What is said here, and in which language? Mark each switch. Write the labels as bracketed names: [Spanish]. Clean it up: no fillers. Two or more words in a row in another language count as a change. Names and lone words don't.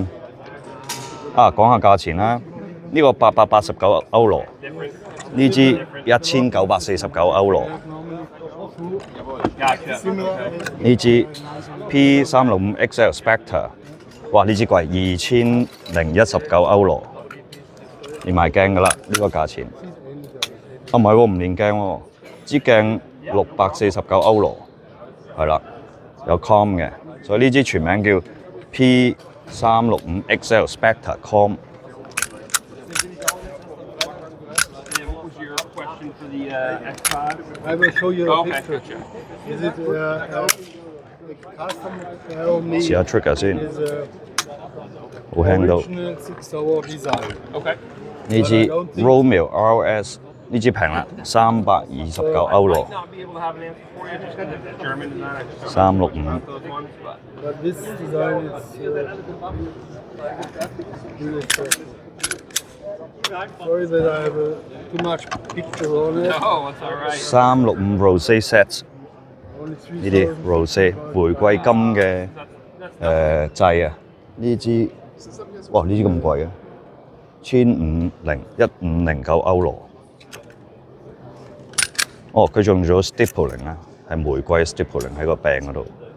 [Cantonese] 講下價錢啦，呢個889歐羅，呢支1949歐羅，呢支 P365 XL Spectre， 哇呢支貴2019歐羅，連埋鏡㗎啦，呢個價錢。唔係喎，唔連鏡喎，支鏡649歐羅，係啦，有 com 嘅，所以呢支全名叫 P365 XL Spectre Com。 [English] I will show you a picture. Is it custom made? [Cantonese] 試下 trigger 先，好輕到。 [English] Original 6-hour design. Okay. [Cantonese] 呢支 Romeo RS 呢支平啦，329歐羅，365。 [English] But this design is sorry that I have too much picture on it. No, it's all right. [Cantonese] 365 Rose Set 呢啲 Rose 玫瑰金嘅掣啊，呢支哇呢支咁貴嘅，1509歐羅。哦，佢仲做咗 stippling 啊，係玫瑰 stippling 喺個柄嗰度。